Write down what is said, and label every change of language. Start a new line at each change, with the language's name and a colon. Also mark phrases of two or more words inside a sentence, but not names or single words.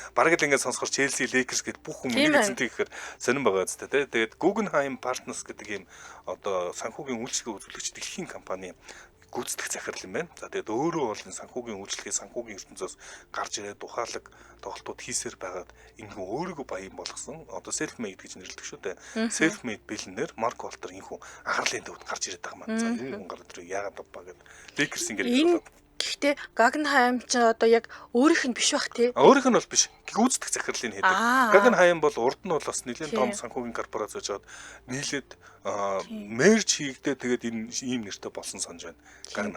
Mongolian: Бараг л ингэ сонсохоор Челси, Лейкерс гэдэг бүх хүн эзэнтэй гэхээр сонирн байгаа зү тэ. Тэгээд Guggenheim Partners гэдэг ийм одоо санхүүгийн үйлчлэгээ үзүүлэгч дэлхийн компани гүйцэтгэх захирал юм байна. За тэгээд өөрөө бол энэ санхүүгийн үйлчлэгээ санхүүгийн ертөнцөөс гарч ирээд ухаалаг тоглолтууд хийсээр байгаад энэ хүн өөрийгөө баян болгосон. Одоо
English: self made
Mongolian: гэж нэрлэдэг шүү дээ.
English: Self made
Mongolian: бэлнээр Марк Валтер энэ хүн анхаарлын төвд гарч ирээд байгаа маань. За энэ хүн гараад ирээ яагаад авбаа гэдэг. Лейкерс ингээд гэхдээ Guggenheim ч одоо яг өөрийнх нь биш бах тий. Өөрийнх нь бол биш. Гүйцэтгэх захирлыг хийдэг. Guggenheim бол урд нь бол бас нэлийн том санхүүгийн корпорац гэж жаад нийлээд мерж хийгдээ тэгээд энэ ийм нэртэй болсон санаж байна.